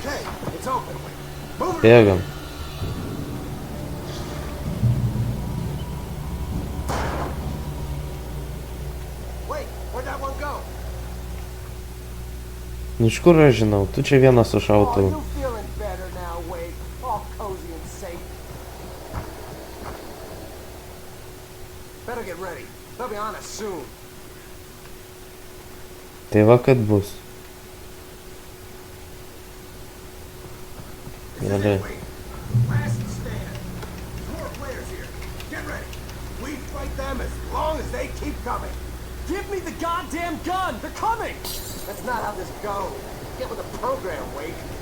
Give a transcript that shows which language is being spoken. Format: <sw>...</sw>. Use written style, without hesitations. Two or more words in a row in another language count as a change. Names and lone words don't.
<lt>Bėgam. Nu iš kur aš žinau, tu čia vieną su šautuvu.</lt> <en>Better get ready. They'll be on us soon.</en> <lt>Tai va kad bus. Gerai.</lt> <en>Last stand. More players here. Get ready. We fight them as long as they keep coming. Give me the goddamn gun! They're coming! That's not how this goes. Get with the program, Wake.</en>